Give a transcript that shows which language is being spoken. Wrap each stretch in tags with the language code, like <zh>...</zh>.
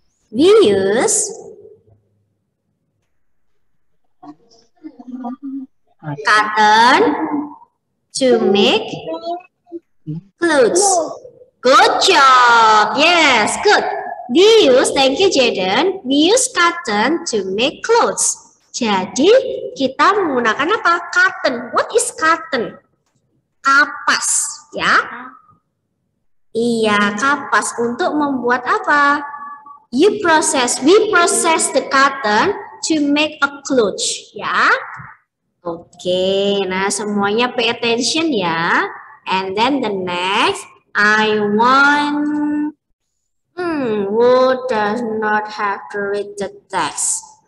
<en>We use cotton to make clothes. Good job. Yes, good. We use, thank you Jaden, we use cotton to make clothes.</en> <id>Jadi kita menggunakan apa? Cotton.</id> <en>What is cotton?</en> <id>Kapas, ya? Iya, kapas untuk membuat apa?</id> <en>We process the cotton to make a clothes, ya.</en> <id>Oke, nah semuanya</id> <en>pay attention</en> <id>ya.</id> <en>And then the next, I want, who does not have to read the text?</en>